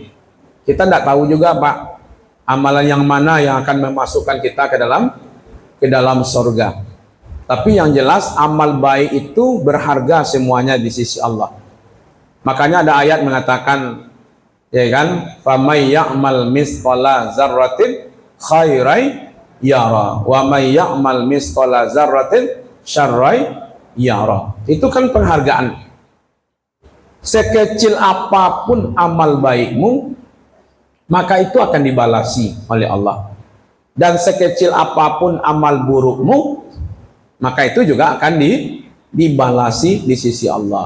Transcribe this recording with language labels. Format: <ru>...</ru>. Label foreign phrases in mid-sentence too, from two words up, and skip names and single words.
<id>Kita tidak tahu juga Pak, amalan yang mana yang akan memasukkan kita ke dalam surga. Tapi yang jelas amal baik itu berharga semuanya di sisi Allah. Makanya ada ayat mengatakan, ya kan,</id> <ar>فمن يعمل مثقال ذرة خيرا يره ومن يعمل مثقال ذرة شرا يره.</ar> <id>Itu kan penghargaan. Sekecil apapun amal baikmu, maka itu akan dibalasi oleh Allah. Dan sekecil apapun amal burukmu, maka itu juga akan dibalasi di sisi Allah.</id>